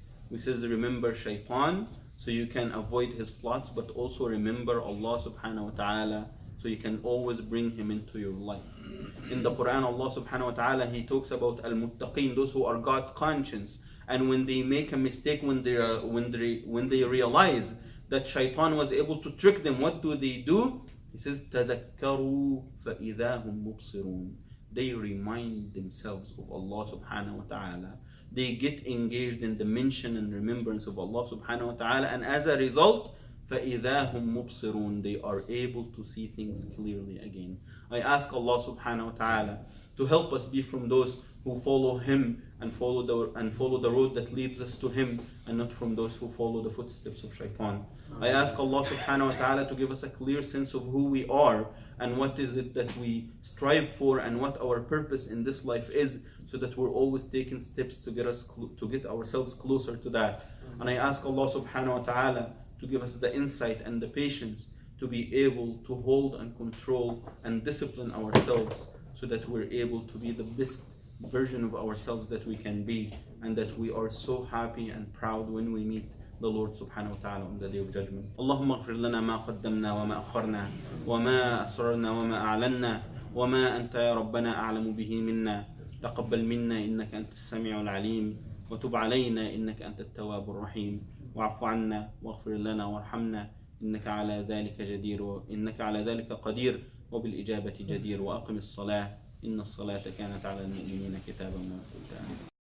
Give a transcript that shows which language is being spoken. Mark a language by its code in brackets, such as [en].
[en] We says remember Shaitan so you can avoid his plots, but also remember Allah subhanahu wa ta'ala so you can always bring him into your life. In the Quran, Allah subhanahu wa ta'ala, He talks about al-muttaqeen, those who are God conscious, and when they make a mistake, when they realize that Shaitan was able to trick them, what do? He says, [ar] تَذَكَّرُوا فَإِذَا هُمْ مُبْصِرُونَ. [en] They remind themselves of Allah subhanahu wa ta'ala. They get engaged in the mention and remembrance of Allah subhanahu wa ta'ala, and as a result, [ar] فَإِذَا هُمْ مُبْصِرُونَ. [en] They are able to see things clearly again. I ask Allah subhanahu wa ta'ala to help us be from those who follow Him and follow the road that leads us to Him, and not from those who follow the footsteps of Shaytan. I ask Allah subhanahu wa ta'ala to give us a clear sense of who we are and what is it that we strive for and what our purpose in this life is, so that we're always taking steps to get ourselves closer to that. And I ask Allah subhanahu wa ta'ala to give us the insight and the patience to be able to hold and control and discipline ourselves, so that we're able to be the best version of ourselves that we can be, and that we are so happy and proud when we meet the Lord subhanahu wa ta'ala on the day of judgment. [ar] اللهم اغفر لنا ما قدمنا وما أخرنا وما أسررنا وما أعلنا وما أنت يا ربنا أعلم به منا. تقبل منا إنك أنت السميع العليم، وتب علينا إنك أنت التواب الرحيم، واعف عنا واغفر لنا وارحمنا إنك على ذلك قدير وبالإجابة جدير. وأقم الصلاة إن الصلاة كانت على المؤمنين كتابا موقوتا.